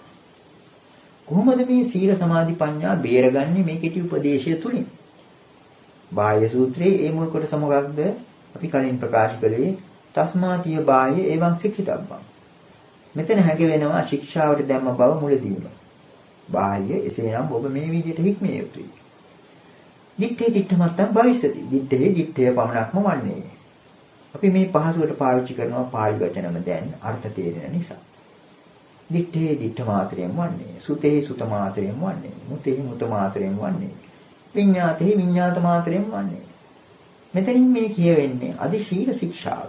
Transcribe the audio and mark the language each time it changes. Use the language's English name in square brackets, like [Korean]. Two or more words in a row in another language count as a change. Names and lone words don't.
[Sinhala] කොහොමද මේ සීල සමාධි ප්‍රඥා බේරගන්නේ මේ කෙටි උපදේශය තුලින්? බාහ්‍ය සූත්‍රයේ ඒ මුල් කොටස මොකක්ද? අපි කලින් ප්‍රකාශ කළේ [Pali] තස්මාතිය බාහ්‍ය එවං සික්ඛිතබ්බං. [Sinhala] මෙතන හැඟෙනවා ශික්ෂාවට දැම්ම බව මුලදීම. බාහ්‍ය එසේනම් ඔබ මේ විදිහට හික්මිය යුතුයි. [Pali] දිත්තේ දිත්තමත්තං භවිස්සති. [Sinhala] දිත්තේ දිත්තේ පමණක්ම වන්නේ. අපි මේ පහසුවට පාවිච්චි කරනවා පාලි වචනම දැන් අර්ථ තේරෙන නිසා. දිත්තේ දිත්ත මාත්‍රයෙන් වන්නේ. සුතේ සුත මාත්‍රයෙන් වන්නේ. මුතේ මුත මාත්‍රයෙන් වන්නේ. විඤ්ඤාතේ විඤ්ඤාත මාත්‍රයෙන් වන්නේ. මෙතනින් මේ කියවෙන්නේ අධිශීල ශික්ෂාව.